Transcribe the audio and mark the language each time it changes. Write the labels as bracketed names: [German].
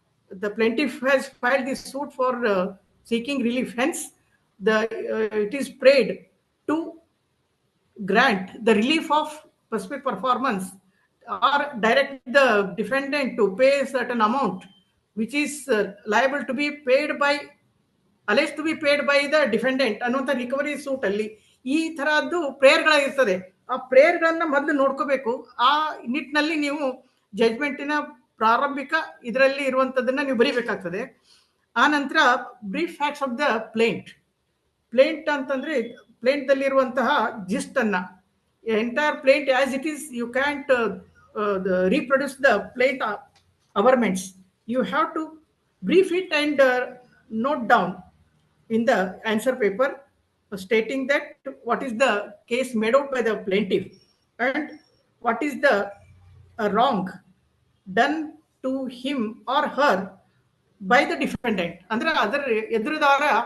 [English] the plaintiff has filed this suit for seeking relief, hence it is prayed to grant the relief of specific performance or direct the defendant to pay a certain amount which is liable to be paid by, alleged to be paid by the defendant [Kannada] ಅನ್ನುವಂಥ recovery suit ಅಲ್ಲಿ ಈ ತರದ್ದು ಪ್ರೇಯರ್ಗಳಿರ್ತದೆ. ಆ ಪ್ರೇಯರ್ಗಳನ್ನ ಮೊದಲು ನೋಡ್ಕೋಬೇಕು. ಆ ನಿಟ್ಟಿನಲ್ಲಿ ನೀವು ಜಜ್ಮೆಂಟಿನ ಪ್ರಾರಂಭಿಕ ಇದರಲ್ಲಿ ಇರುವಂತದ್ದನ್ನ ನೀವು ಬರೀಬೇಕಾಗ್ತದೆ. ಆ ನಂತರ [English] brief facts of the plaint [Kannada] ಅಂತಂದ್ರೆ ಪ್ಲೇಂಟ್ ದಲ್ಲಿ ಇರುವಂತಹ ಜಿಸ್ಟ್ ಅನ್ನ, [English] Entire plaint as it is, you can't reproduce the plaint averments. You have to brief it and note down in the answer paper stating that what is the case made out by the plaintiff and what is the wrong done to him or her by the defendant. [Kannada] ಅಂದ್ರೆ ಅದರ ಎದುರುದಾರ